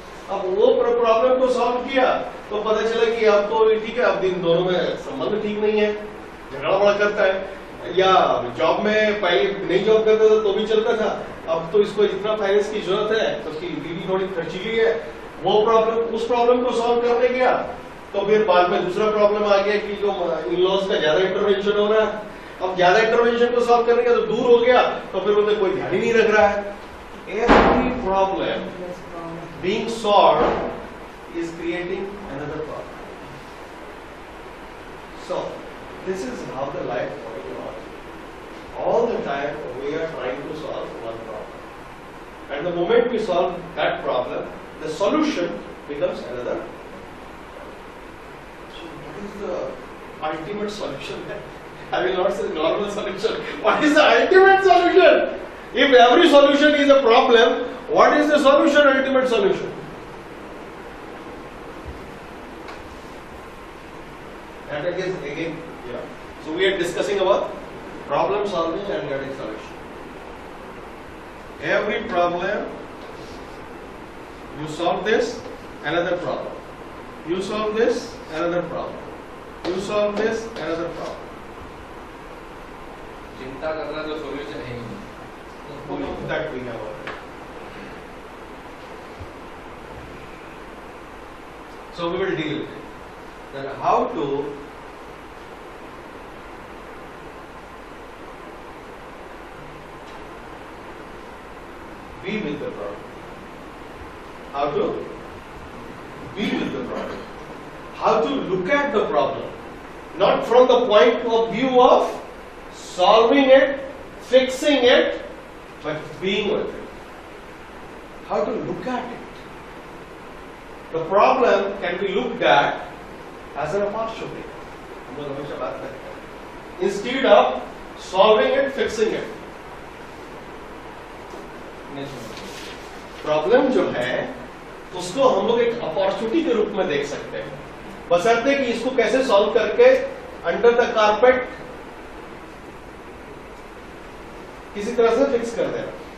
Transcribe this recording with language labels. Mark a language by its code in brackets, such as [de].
[hi] अब वो प्रॉब्लम को सॉल्व किया तो पता चला कि अब तो ठीक है, अब दिन दोनों में संबंध ठीक नहीं है, झगड़ा बड़ा करता है, या जॉब में पहले नहीं जॉब करता था तो भी चलता था, अब तो इसको इतना फाइनेंस की जरूरत है तो उसकी बीवी थोड़ी खर्चीली है, वो प्रॉब्लम। उस प्रॉब्लम को सॉल्व करने गया तो फिर बाद में दूसरा प्रॉब्लम आ गया कि जो इन-लॉज का ज्यादा इंटरवेंशन हो रहा है। अब ज्यादा इंटरवेंशन को सॉल्व करने का तो दूर हो गया, तो फिर उन्हें कोई ध्यान ही नहीं रख रहा है। [en] Every problem being solved is creating another problem. So, this is how the life going on. All the time we are trying to solve one problem. And the moment we solve that problem, the solution becomes another. So, what is the ultimate solution? I will not say normal solution. What is the ultimate solution? If every solution is a problem, what is the solution, ultimate solution? And again, yeah. So we are discussing about problem solving and getting solution. Every problem, you solve this, another problem. You solve this, another problem. You solve this, another problem. [hi] चिंता करना तो solution है ही नहीं। [en] That we have already. So we will deal with it. Then how to be with the problem. How to be with the problem. How to look at the problem. Not from the point of view of solving it, fixing it, but being with it. How to look at it. The problem can be looked at as an opportunity. [hi] हम लोग हमेशा बात करते हैं. [en] Instead of solving it, fixing it. [hi] Problem जो है उसको हम लोग एक अपॉर्चुनिटी के रूप में देख सकते हैं, बशर्ते कि इसको कैसे सॉल्व करके [en] under the carpet [hi] किसी तरह से फिक्स कर देना,